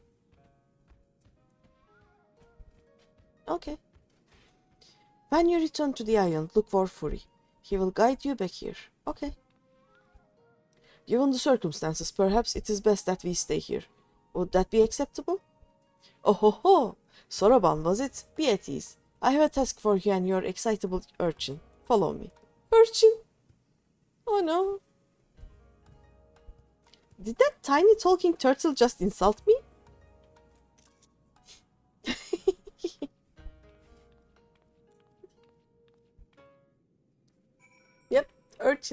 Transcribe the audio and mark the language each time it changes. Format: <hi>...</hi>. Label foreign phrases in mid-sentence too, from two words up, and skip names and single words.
<en>Okay. When you return to the island, look for Fury. He will guide you back here. Okay. Given the circumstances, perhaps it is best that we stay here. Would that be acceptable? Oh ho ho! Soroban, was it? Be at ease. I have a task for you and your excitable urchin. Follow me. Urchin? Oh no. Did that tiny talking turtle just insult me? Yep, urchin.</en>